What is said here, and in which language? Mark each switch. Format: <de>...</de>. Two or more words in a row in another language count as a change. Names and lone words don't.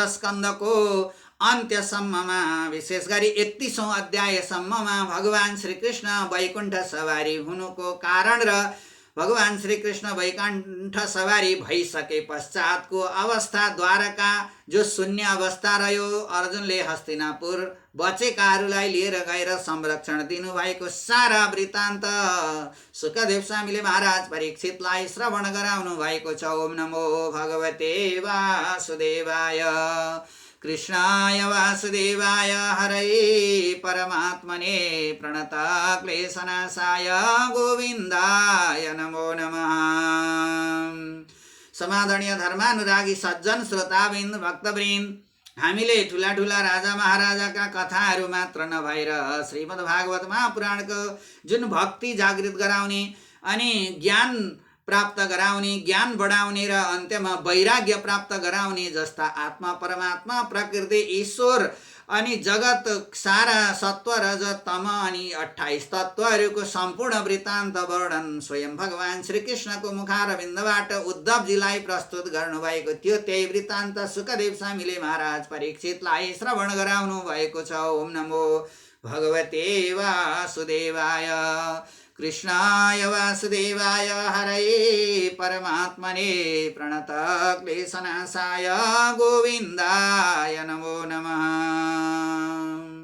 <ne>स्कन्धको अन्त्यसम्ममा, विशेष गरी 31औं अध्यायसम्ममा भगवान श्रीकृष्ण वैकुण्ठ सवारी हुनुको कारण र भगवान श्रीकृष्ण वैकुण्ठ सवारी भइसके पश्चातको अवस्था, द्वारका जो शून्य अवस्था रह्यो, अर्जुनले हस्तिनापुर बचेकाहरूलाई लिएर गएर संरक्षण दिनुभएको सारा वृत्तान्त सुकदेव स्वामीले महाराज परीक्षितलाई श्रवण गराउनु भएको छ।</ne> <sa>ओम नमो भगवते वासुदेवाय, कृष्णाय वासुदेवाय, हरये परमात्मने प्रणत क्लेशनाशाय गोविन्दाय नमो नमः।</sa> <ne>समादरणीय धर्मानुरागी सज्जन श्रोताबिन्द भक्तवृन्द, हामीले ठुला ठुला राजा महाराजाका कथाहरू मात्र नभएर श्रीमद् भागवत महापुराणको जुन भक्ति जागृत गराउने अनि ज्ञान प्राप्त गराउने, ज्ञान बढाउने र अन्त्यमा वैराग्य प्राप्त गराउने जस्ता आत्मा, परमात्मा, प्रकृति, ईश्वर अनि जगत सारा सत्व, रज, तम अनि 28 तत्त्वहरूको सम्पूर्ण वृत्तान्त वर्णन स्वयं भगवान श्रीकृष्णको मुखारविन्दबाट उद्धवजीलाई प्रस्तुत गर्नुभएको थियो। त्यही वृत्तान्त सुकदेव स्वामीले महाराज परीक्षितलाई श्रवण गराउनु भएको छ।</ne> <sa>ओम नमो भगवते वासुदेवाय, कृष्णाय वासुदेवाय, हरये परमात्मने प्रणत क्लेशनाशाय गोविन्दाय नमो नमः।</sa>